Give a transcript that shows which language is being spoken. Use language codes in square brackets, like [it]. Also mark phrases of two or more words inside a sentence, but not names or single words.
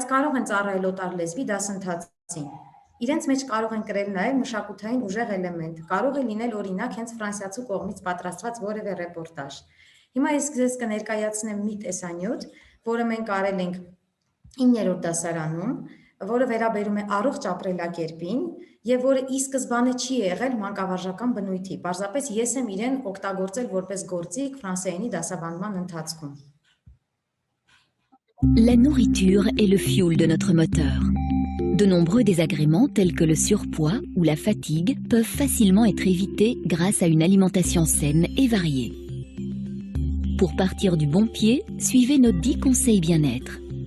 [hy] կարող են ծառայել օտար լեզվի դասընթացին։ Իրենց մեջ կարող են կրել նաեւ մշակութային ուժեղ էլեմենտ, կարող է լինել օրինակ հենց ֆրանսիացու կողմից պատրաստված որևէ ռեպորտաժ։ Հիմա ես ձեզ կներկայացնեմ մի տեսանյութ, որը մենք արել ենք 9-րդ դասարանում, որը վերաբերում է առողջ ապրելակերպին եւ որը ի սկզբանե չի եղել մանկավարժական բնույթի։ Պարզապես ես եմ իրեն օգտագործել որպես գործիք ֆրանսերենի դասավանդման ընթացքում։ [fr] La nourriture est le fioul de notre moteur. De nombreux désagréments tels que le surpoids ou la fatigue peuvent facilement être évités grâce à une alimentation saine et variée. Pour partir du bon pied, suivez nos 10 conseils bien-être.